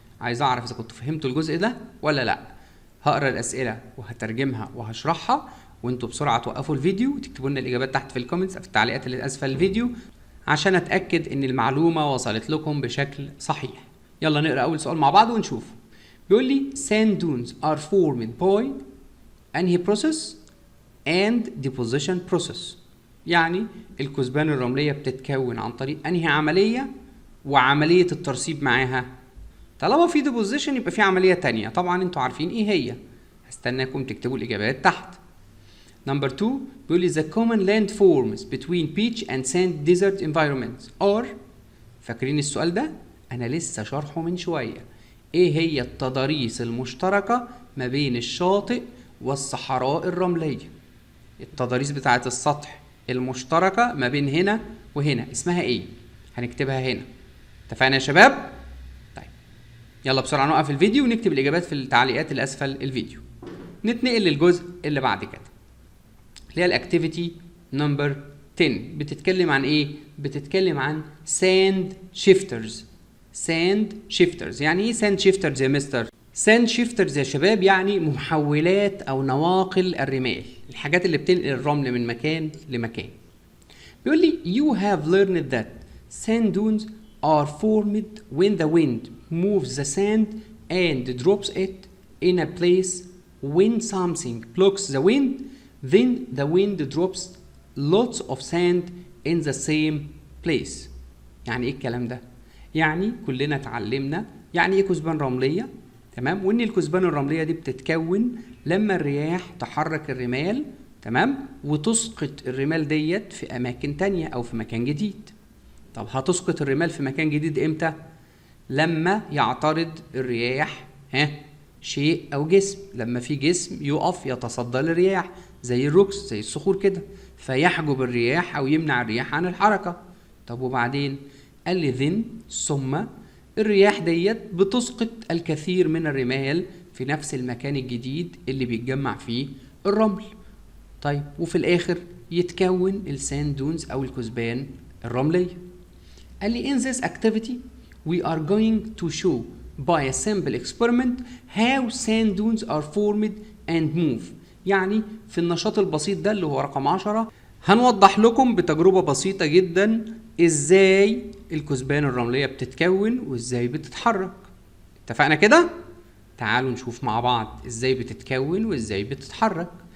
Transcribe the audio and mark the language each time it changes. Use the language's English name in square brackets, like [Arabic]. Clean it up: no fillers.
[Arabic] عايز أعرف إذا كنتوا فهمتوا الجزء ده ولا لأ. هقرأ الأسئلة وهترجمها وهشرحها، وانتوا بسرعة توقفوا الفيديو وتكتبوا لنا الإجابات تحت في الكومنتس في التعليقات اللي أسفل الفيديو عشان أتأكد إن المعلومة وصلت لكم بشكل صحيح. يلا نقرأ أول سؤال مع بعض ونشوف. بيقول لي [English] sand dunes are formed by [Arabic] انهي [English] process and deposition process. [Arabic] يعني الكثبان الرملية بتتكون عن طريق انهي عملية وعملية الترسيب معاها. طالما في deposition يبقى في عملية تانية، طبعا انتوا عارفين ايه هي. هستناكم تكتبوا الإجابات تحت. [English] Number 2 [Arabic] بيقول لي [English] the common landforms between beach and sand desert environments are. [Arabic] فاكرين السؤال ده؟ أنا لسه شرحه من شوية. إيه هي التضاريس المشتركة ما بين الشاطئ والصحراء الرملية؟ التضاريس بتاعة السطح المشتركة ما بين هنا وهنا اسمها إيه؟ هنكتبها هنا. اتفقنا يا شباب؟ طيب يلا بسرعة نوقف الفيديو ونكتب الإجابات في التعليقات اللي أسفل الفيديو. نتنقل للجزء اللي بعد كده اللي هي الاكتيفيتي نمبر 10. بتتكلم عن ايه؟ بتتكلم عن ساند شيفترز. ساند شيفترز يعني ايه ساند شيفترز يا مستر؟ ساند شيفترز يا شباب يعني محولات او نواقل الرمال، الحاجات اللي بتنقل الرمل من مكان لمكان. بيقول لي [English] you have learned that sand dunes are formed when the wind moves the sand and drops it in a place. When something blocks the wind, then the wind drops lots of sand in the same place. [Arabic] يعني ايه الكلام ده؟ يعني كلنا اتعلمنا يعني ايه كثبان رملية، تمام؟ وان الكثبان الرملية دي بتتكون لما الرياح تحرك الرمال، تمام؟ وتسقط الرمال ديت في اماكن تانية او في مكان جديد. طب هتسقط الرمال في مكان جديد امتى؟ لما يعترض الرياح شيء او جسم. لما في جسم يقف يتصدى للرياح زي الركس زي الصخور كده، فيحجب الرياح او يمنع الرياح عن الحركه. طب وبعدين؟ قال لي ذن ثم الرياح ديت بتسقط الكثير من الرمال في نفس المكان الجديد اللي بيتجمع فيه الرمل. طيب وفي الاخر يتكون الساند دونز او الكثبان الرمليه. قال لي [English] in this activity we are going to show by a simple experiment how sand dunes are formed and move. [Arabic] يعني في النشاط البسيط ده اللي هو رقم 10 هنوضح لكم بتجربة بسيطة جدا ازاي الكثبان الرملية بتتكون وازاي بتتحرك. اتفقنا كده؟ تعالوا نشوف مع بعض ازاي بتتكون وازاي بتتحرك.